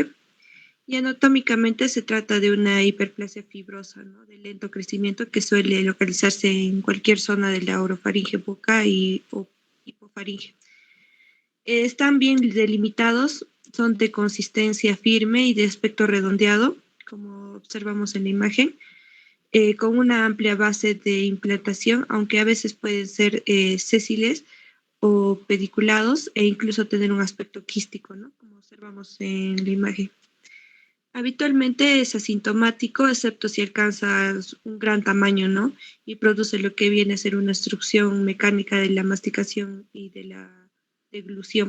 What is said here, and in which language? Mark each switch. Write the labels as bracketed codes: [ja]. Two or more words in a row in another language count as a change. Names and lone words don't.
[es] Y anatómicamente se trata de una hiperplasia fibrosa, ¿no?, de lento crecimiento, que suele localizarse en cualquier zona de la orofaringe, boca o hipofaringe. Están bien delimitados, son de consistencia firme y de aspecto redondeado, como observamos en la imagen, con una amplia base de implantación, aunque a veces pueden ser sésiles o pediculados, e incluso tener un aspecto quístico, ¿no?, como observamos en la imagen. Habitualmente es asintomático, excepto si alcanza un gran tamaño, ¿no?, y produce lo que viene a ser una obstrucción mecánica de la masticación y de la deglución.